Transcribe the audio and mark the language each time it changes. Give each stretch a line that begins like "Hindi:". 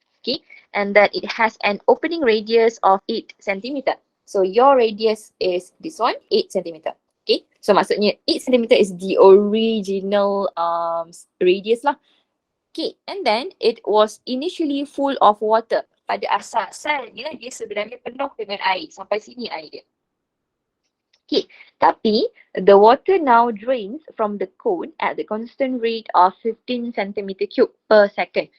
English: Okay, and then it has an opening radius of 8 cm. So your radius is this one, 8 cm. Okay, so maksudnya 8 cm is the original radius lah. Okay, and then it was initially full of water.
Malay: Pada asalnya dia sebenarnya penuh dengan air. Sampai sini air dia.
English: Okay, tapi the water now drains from the cone at the constant rate of 15 cm³ per second.